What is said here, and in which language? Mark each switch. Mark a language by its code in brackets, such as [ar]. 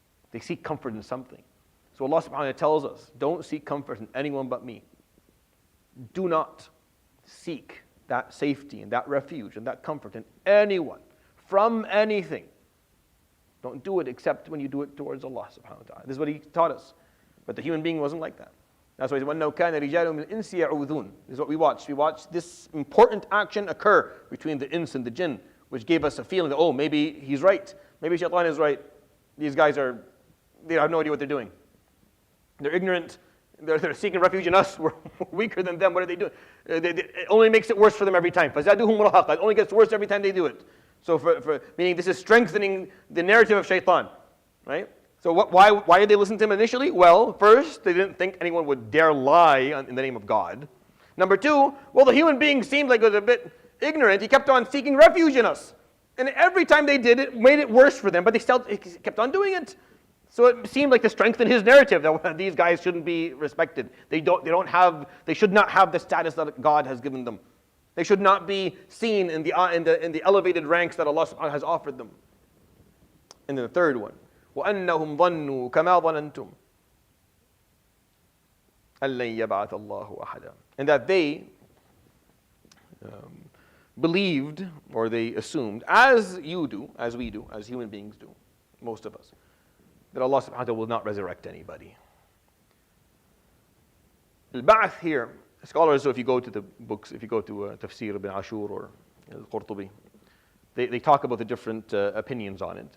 [en] They seek comfort in something. So Allah subhanahu wa ta'ala tells us, don't seek comfort in anyone but me. Do not seek that safety and that refuge and that comfort in anyone, from anything. Don't do it except when you do it towards Allah subhanahu wa ta'ala. This is what He taught us. But the human being wasn't like that. That's why He said, [ar] وَأَنَّهُ كَانَ رِجَالٌ مِنَ الْإِنسِ يَعُوذُونَ. [en] This is what we watched. We watched this important action occur between the ins and the jinn, which gave us a feeling that, oh, maybe he's right. Maybe shaitan is right. These guys they have no idea what they're doing. They're ignorant. They're seeking refuge in us. We're weaker than them. What are they doing? It only makes it worse for them every time. [ar] فَزَادُوهُمْ رَهَقًا. [en] It only gets worse every time they do it. So meaning this is strengthening the narrative of shaitan, right? So why did they listen to him initially? Well, first, they didn't think anyone would dare lie in the name of God. Number two, well, the human being seemed like it was a bit ignorant. He kept on seeking refuge in us. And every time they did it, made it worse for them, but they still kept on doing it. So it seemed like to strengthen his narrative that these guys shouldn't be respected. They should not have the status that God has given them. They should not be seen in the elevated ranks that Allah subhanahu wa ta'ala has offered them. And then the third one, [ar] وَأَنَّهُمْ ظَنُّوا كَمَا ظَنَنْتُمْ أَن لَّن يَبْعَثَ اللَّهُ أَحَدًا. [en] And that they believed, or they assumed, as you do, as we do, as human beings do, most of us, that Allah subhanahu wa ta'ala will not resurrect anybody. Al-Ba'ath here, scholars, so if you go to the books, if you go to Tafseer ibn Ashur or Al-Qurtubi, they talk about the different opinions on it.